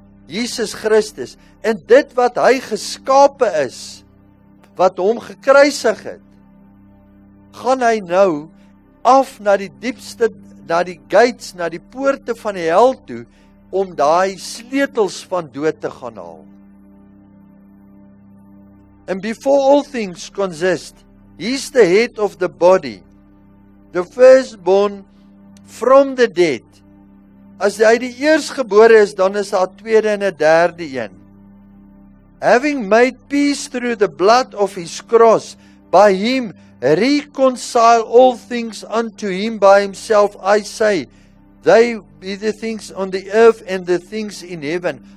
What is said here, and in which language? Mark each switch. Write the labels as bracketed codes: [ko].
[af] Jesus Christus, en dit wat hy geskape is, wat hom gekruisig het, gaan hy nou af na die diepste, na die gates, na die poorte van die hel toe, om daai sleutels van dood te gaan haal. [en] And before all things consist, he's the head of the body, the firstborn from the dead. [af] As hy die eerstgebore is, dan is daar 'n tweede en 'n derde een. [en] having made peace through the blood of his cross, by him reconcile all things unto him by himself, I say, they be the things on the earth and the things in heaven.